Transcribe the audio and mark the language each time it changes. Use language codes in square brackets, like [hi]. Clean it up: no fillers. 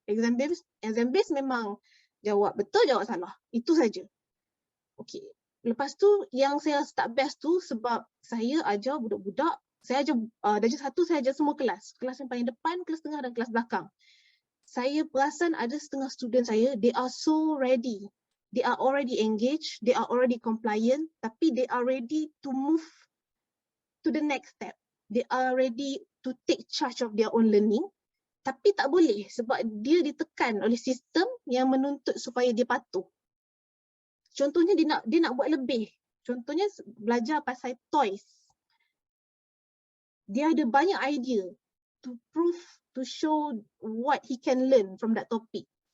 [ms] Exam based memang jawab betul, jawab salah. Itu saja. Okey. Lepas tu yang saya rasa tak best tu sebab saya ajar budak-budak, saya ajar darjah 1 saya ajar semua kelas. Kelas yang paling depan, kelas tengah dan kelas belakang. Saya perasan ada setengah student saya, [en] they are so ready. They are already engaged, they are already compliant, [ms] tapi [en] they are ready to move to the next step. they are ready to take charge of their own learning, [ms] tapi tak boleh sebab dia ditekan oleh sistem yang menuntut supaya dia patuh. Contohnya dia nak buat lebih. Contohnya belajar pasal toys. Dia ada banyak idea [en] to prove, to show what he can learn from that topic.